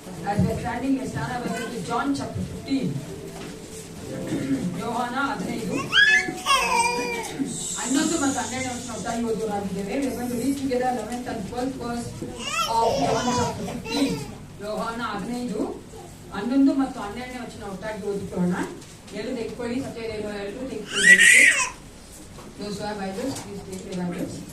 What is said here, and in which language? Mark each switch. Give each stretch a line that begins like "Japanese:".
English: As we are standing, we stand up to John chapter 15.
Kannada: ಯೋಹಾನ 15 11 ಮತ್ತು 12ನೇ ವಚನ ಒಟ್ಟಾಗಿ ಓದೋರಾಗಿದ್ದೇವೆ.
English: We are going to read together 11th and 12th verse of John chapter 15.
Kannada: ಯೋಹಾನ 15 11 ಮತ್ತು 12ನೇ ವಚನ ಒಟ್ಟಾಗಿ ಓದಿಕೊಳ್ಳೋಣ. ಎಲ್ಲರೂ ತೆಗೆದುಕೊಳ್ಳಿ, ಸತ್ಯವೇದ ಎಲ್ಲರೂ ತೆಗೆದುಕೊಳ್ಳಿ.
English: Those who have Bibles, please take the Bibles.